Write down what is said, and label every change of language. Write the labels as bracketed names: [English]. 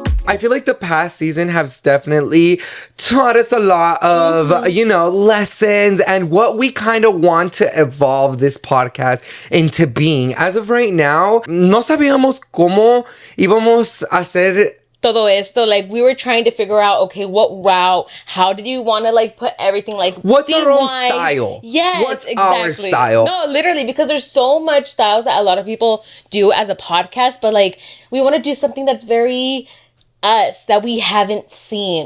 [English] I feel like the past season has definitely taught us a lot of, lessons and what we kind of want to evolve this podcast into being. As of right now, [Spanish] no sabíamos cómo íbamos a hacer todo esto, [English] like we were trying to figure out, okay, what route, how did you want to like put everything, like what's our own style? Yes, what's exactly. Our style? No, literally, because there's so much styles that a lot of people do as a podcast, but like we want to do something that's very us, that we haven't seen.